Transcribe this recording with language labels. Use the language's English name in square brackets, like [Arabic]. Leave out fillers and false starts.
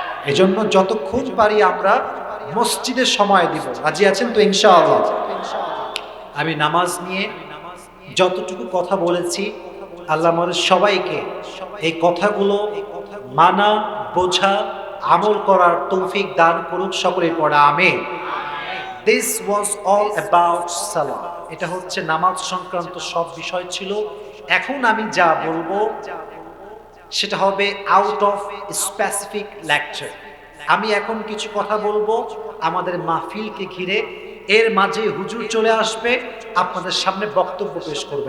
[Bangla] এজন্য যতক্ষণ পারি আমরা মসজিদে সময় দিব। রাজি আছেন তো ইনশাআল্লাহ? আমি নামাজ নিয়ে যতটুকু কথা বলেছি, আল্লাহ আমাদের সবাইকে এই কথাগুলো মানা, বোঝা, আমল করার তৌফিক দান করুক, সকলে পড়া আমিন। [English] This was all about salah. [Bangla] এটা হচ্ছে নামাজ সংক্রান্ত সব বিষয় ছিল। এখন আমি যা বলবো সেটা হবে [English] Out of specific lecture. [Bangla] আমি এখন কিছু কথা বলবো আমাদের মাহফিলকে ঘিরে, এর মাঝে হুজুর চলে আসবে, আপনাদের সামনে বক্তব্য পেশ করবে।